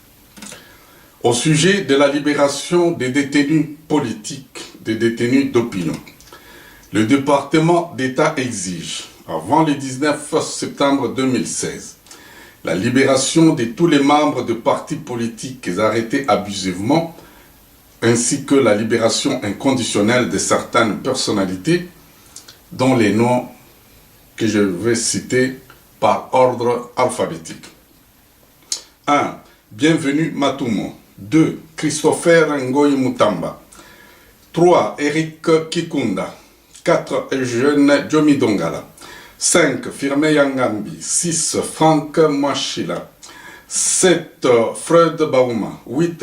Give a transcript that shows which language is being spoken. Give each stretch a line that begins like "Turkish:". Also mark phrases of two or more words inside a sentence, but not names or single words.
French: Au sujet de la libération des détenus politiques, des détenus d'opinion, le département d'État exige, avant le 19 septembre 2016, la libération de tous les membres de partis politiques arrêtés abusivement, ainsi que la libération inconditionnelle de certaines personnalités, dont les noms que je vais citer par ordre alphabétique. 1. Bienvenu Matumo. 2. Christopher Ngoyi Mutamba. 3. Eric Kikunda. 4. Eugène Djomi Dongala. 5. Firme Yangambi. 6. Franck Mwachila. 7. Freud Bauma. 8.